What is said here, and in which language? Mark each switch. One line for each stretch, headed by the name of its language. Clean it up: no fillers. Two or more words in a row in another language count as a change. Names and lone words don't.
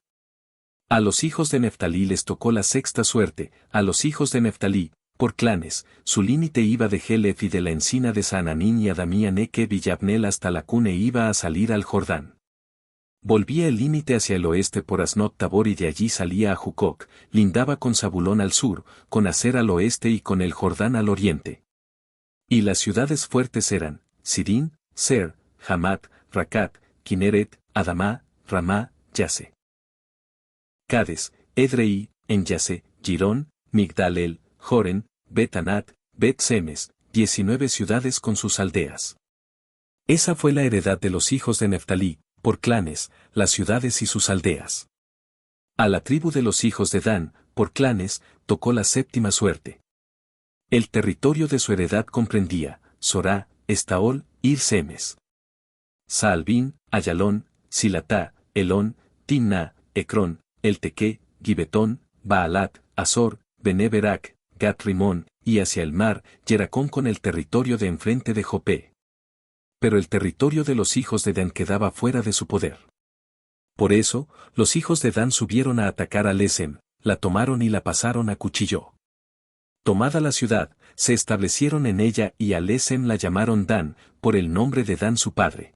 Spanish: A los hijos de Neftalí les tocó la sexta suerte, a los hijos de Neftalí, por clanes, su límite iba de Helef y de la encina de Sananín y Adamía Nekev y Yabnel hasta la cuna e iba a salir al Jordán. Volvía el límite hacia el oeste por Asnot Tabor y de allí salía a Jucoc, lindaba con Zabulón al sur, con Aser al oeste y con el Jordán al oriente. Y las ciudades fuertes eran, Sidín, Ser, Hamat, Racat, Kineret, Adamá, Ramá, Yase. Cades, Edrei, En Yase, Girón, Migdal-el, Joren, Bet-Anat, Bet-Semes, 19 ciudades con sus aldeas. Esa fue la heredad de los hijos de Neftalí, por clanes, las ciudades y sus aldeas. A la tribu de los hijos de Dan, por clanes, tocó la séptima suerte. El territorio de su heredad comprendía, Sorá, Estaol, Ir-Semes. Saalbín, Ayalón, Silatá, Elón, Timná, Ecrón, Eltequé, Gibetón, Baalat, Azor, Bene-Berak, Gat-Rimón, y hacia el mar, Yeracón con el territorio de enfrente de Jopé. Pero el territorio de los hijos de Dan quedaba fuera de su poder. Por eso, los hijos de Dan subieron a atacar a Lesem, la tomaron y la pasaron a cuchillo. Tomada la ciudad, se establecieron en ella y a Lesem la llamaron Dan, por el nombre de Dan su padre.